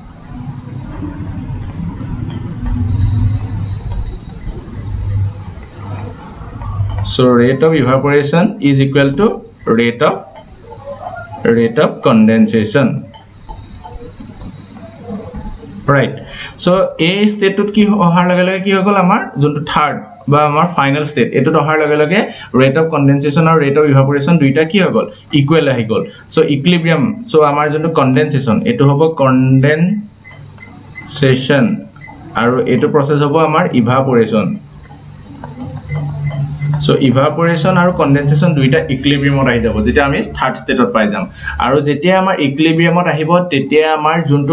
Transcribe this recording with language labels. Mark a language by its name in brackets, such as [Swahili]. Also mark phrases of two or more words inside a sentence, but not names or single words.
[English] so rate of evaporation is equal to rate of condensation right so a state to [Assamese] কি অহাৰ লগে লগে কি হ'গ'ল আমাৰ যোনটো third বা আমাৰ ফাইনাল ষ্টেট এটো দহাৰ লগে লগে [English] rate of condensation [Assamese] আৰু [English] rate of evaporation [Assamese] দুইটা কি হগল ইকুৱেল আহি গল [English] so equilibrium so [Assamese] আমাৰ যোনটো কনডেনসেশন এটো হ'ব কনডেনসেশন আৰু এটো প্ৰসেস হ'ব আমাৰ ইভাপোৰেশন [English] So evaporation [Assamese] আৰু condensation দুইটা ইকুইলিব্ৰিয়ামত আহি যাব যেটা আমি [English] third state [Assamese] পাই যাম আৰু যেতিয়া আমাৰ ইকুইলিব্ৰিয়ামত আহিব তেতিয়া আমাৰ যোনটো